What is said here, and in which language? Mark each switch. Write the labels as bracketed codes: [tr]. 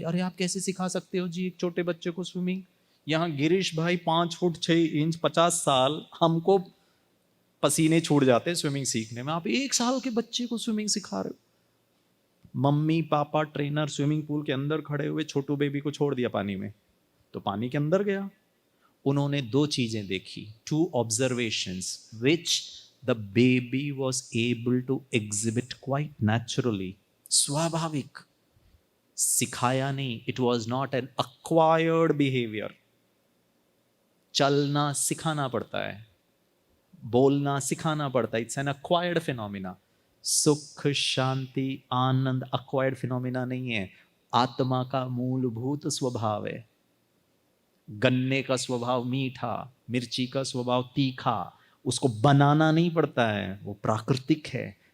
[hi] अरे आप कैसे सिखा सकते हो जी एक छोटे बच्चे को स्विमिंग? यहाँ गिरीश भाई 5 फुट 6 इंच, 50 साल, हमको पसीने छूट जाते हैं स्विमिंग सीखने में। आप 1 साल के बच्चे को स्विमिंग सिखा रहे हो? Mummy papa trainer swimming pool के अंदर खड़े हुए, छोटू बेबी को छोड़ दिया पानी में, तो पानी के अंदर गया। उन्होंने 2 चीजें देखी, 2 observations [en] which the baby was able to exhibit quite naturally, [hi] स्वाभाविक, सिखाया नहीं। [en] it was not an acquired behavior। [hi] चलना सिखाना पड़ता है, बोलना सिखाना पड़ता है, [en] It's an acquired phenomena। [hi] सुख शांति आनंद acquired phenomena नहीं है, आत्मा का मूलभूत स्वभाव है। गन्ने का स्वभाव मीठा, मिर्ची का स्वभाव तीखा, उसको बनाना नहीं पड़ता है, वो प्राकृतिक है।